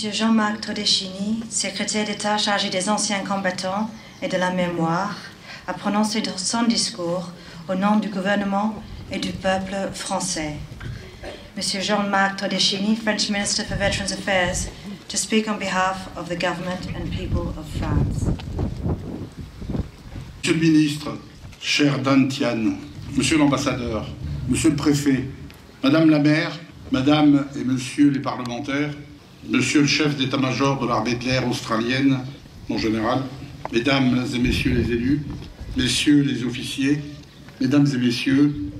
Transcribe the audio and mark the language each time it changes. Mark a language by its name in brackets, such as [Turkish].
[French] Jean-Marc Todeschini, secrétaire d'État chargé des anciens combattants et de la mémoire, à prononcer son discours au nom du gouvernement et du peuple français. M. [English] Jean-Marc Todeschini, French Minister for Veterans Affairs, to speak on behalf of the government and people of France. [French] Monsieur le ministre, cher Dan Tehan, monsieur l'ambassadeur, monsieur le préfet, madame la maire, madame et monsieur les parlementaires, monsieur le chef d'état-major de l'armée de l'air australienne, mon général, mesdames et messieurs les élus, messieurs les officiers, mesdames et messieurs,